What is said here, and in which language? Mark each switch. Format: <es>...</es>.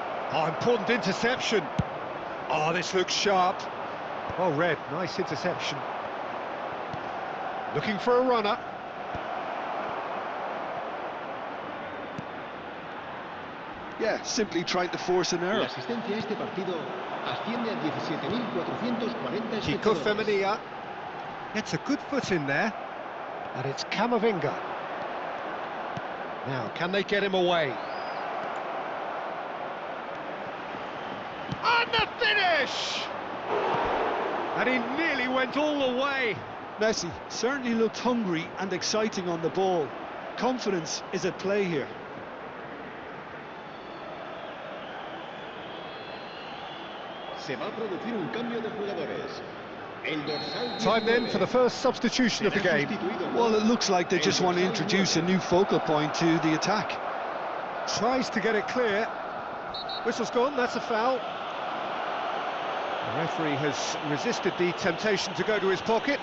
<en>Oh, important interception. Oh, this looks sharp. Well read, nice interception. Looking for a runner. Yeah, simply trying to force an error.</en> <es>La asistencia a este partido asciende a 17.440 Kiko espectadores.</es> <en>Femenia gets a good foot in there, and it's Camavinga. Now, can they get him away? And the finish! And he nearly went all the way. Messi certainly looked hungry and exciting on the ball. Confidence is at play here.</en> <es>Se va a producir un cambio de jugadores. El dorsal</es> <en>Time then for the first substitution of the game. Well, it looks like they just want to introduce a new focal point to the attack. Tries to get it clear. Whistle's gone, that's a foul. The referee has resisted the temptation to go to his pocket.</en>